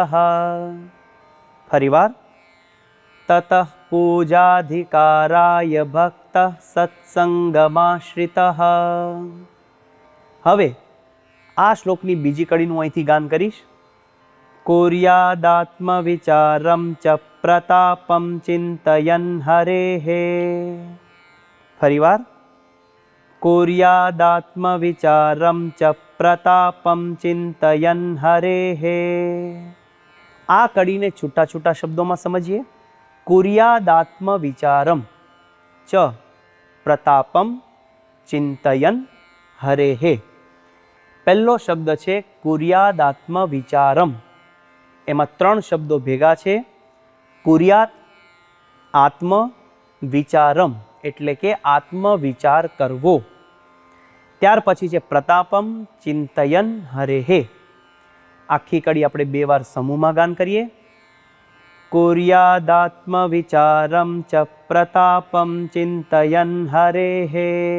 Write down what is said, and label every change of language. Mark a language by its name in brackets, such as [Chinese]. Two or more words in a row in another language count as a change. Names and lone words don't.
[Sanskrit] ફરીવાર. ततः पूजाधिकाराय भक्त सत्सङ्गमाश्रितः. [Gujarati] હવે આ શ્લોકની બીજી કડીનું અહીંથી ગાન કરીશ. [Sanskrit] कुर्यादात्मविचारम् च प्रतापम् चिन्तयन् हरेः. [Gujarati] ફરીવાર. [Sanskrit] कुर्यादात्मविचारं च प्रतापं चिंतयन् हरेः। [Gujarati] આ કડીને છૂટા છૂટા શબ્દોમાં સમજીએ. [Sanskrit] कुर्यादात्मविचारं च प्रतापं चिंतयन् हरेः. [Gujarati] પહેલો શબ્દ છે कुर्यादात्मविचारं. એમાં ત્રણ શબ્દો ભેગા છે. [Sanskrit] कुर्यात् आत्म विचारम [Gujarati] એટલે કે આત્મવિચાર કરવો. ત્યાર પછી છે [Sanskrit] प्रतापम् चिन्तयन् हरेः. [Gujarati] આખી કડી આપણે બે વાર સમૂહમાં ગાન કરીએ. [Sanskrit] कुर्यादात्म विचारम् च प्रतापम् चिन्तयन् हरेः.